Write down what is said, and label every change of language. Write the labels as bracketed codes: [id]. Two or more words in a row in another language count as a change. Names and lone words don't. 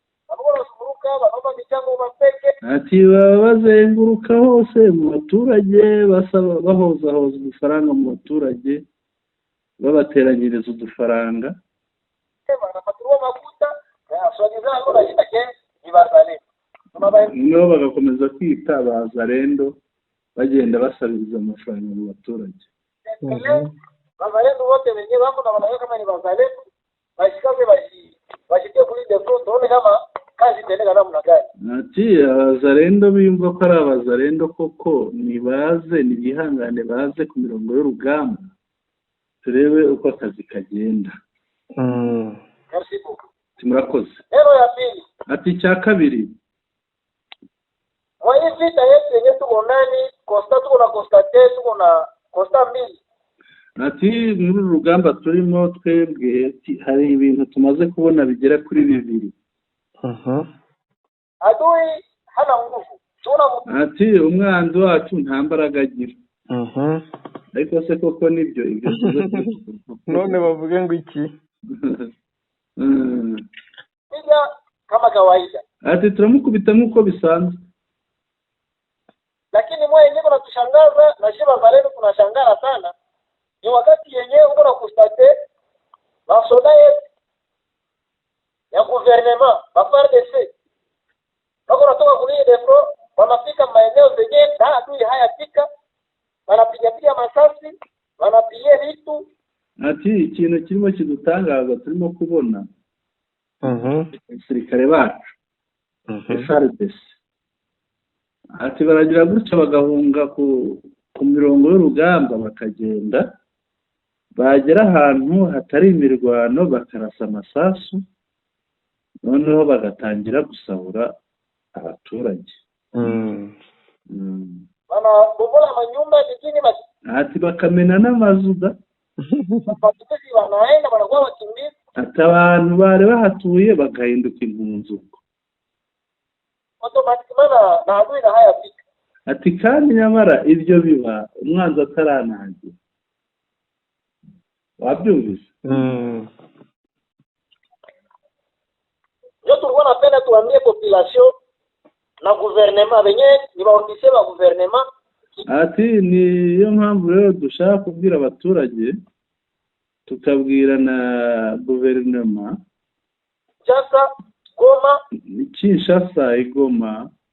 [rw] ati baba bazenguruka hose mu baturage bahoza udufaranga mu baturage babateranyiriza udufaranga nibo bagakomeza kwita abazalendo bagenda basabiriza amafaranga mu baturage. [sw] Wazalendo wote wenyewe wako na wanaweka kama ni wazalendo bashikaze bashikie kulinde front tuone kama kazi itaendelea namna gani. [rw] ati abazalendo biyumva ko ari abazalendo koko nibihangane baze ku mirongo y'urugamba turebe uko akazi kagenda. [fr] Merci beaucoup. [rw] Murakoze. [sw] Neno ya pili. [rw] ati icya kabiri [sw] mwa hii vita yetu yenye tuko nani tuko na constate tuko na constat mbili. [rw] ati muri uru rugamba turimo twebwe hari ibintu tumaze kubona bigera kuri bibiri. [sw] Adui hana nguvu. [rw] ati umwanzi wacu nta mbaraga agira. ariko se koko nibyo ibyo none bavuge ngo iki? [sw] Piga kama kawaida. [rw] ati turamukubita nk'uko bisanzwe. [sw] Lakini mwe yenyewe tunatushangaza na shiba wazalendo tunashangara sana. Ni wakati yenyewe uko na kustate masoda ya gouvernement ba FARDC wako natoka kulia defro wanafika maeneo zenye adui hayafika wanapiga masasi wanapiga vitu. [rw] ati ikintu kirimo kidutangaza turimo kubona abasirikare bacu FARDC ati baragira gutya bagahunga ku mirongo y'urugamba bakagenda bagera ahantu hatari imirwano bakarasa amasasu noneho bagatangira gusahura abaturage. [sw] Bomola manyumba nyingine [rw] ati bakamena n'amazu da. [sw] Wanaenda wanakuwa wakimbizi. [rw] ati abantu bari bahatuye bagahinduka impunzi. [sw] Automatically na adui na haya fika. [rw] ati kandi nyamara ibyo biba umwanzi ataranangira. wabyumvise? [sw] Ndio tulikuwa napenda tuambie population na gouvernement benye ni baofisiye ba gouvernement. [rw] ati niyo mpamvu rero dushaka kubwira abaturage tukabwira na guverinoma Kinshasa, Goma, Kinshasa, Igoma,